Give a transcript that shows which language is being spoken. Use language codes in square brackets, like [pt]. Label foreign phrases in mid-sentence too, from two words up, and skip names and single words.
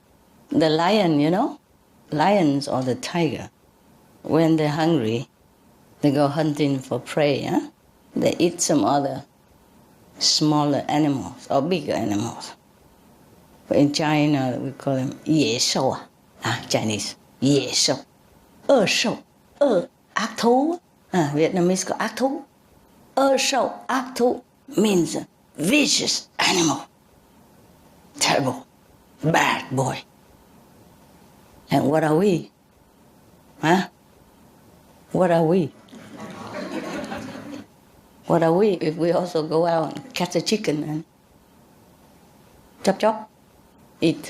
[en] The lion, you know, lions or the tiger, when they're hungry, they go hunting for prey, huh? They eat some other smaller animals or bigger animals. But in China, we call them 野兽, Chinese, [zh] 野兽, 恶兽, [vi] ác thú. [en] Vietnamese call [vi] ác thú. [en] 恶兽, [vi] ác thú [en] means vicious animal. Terrible, bad boy. And what are we? Huh? What are we? What are we if we also go out and catch a chicken and chop, eat?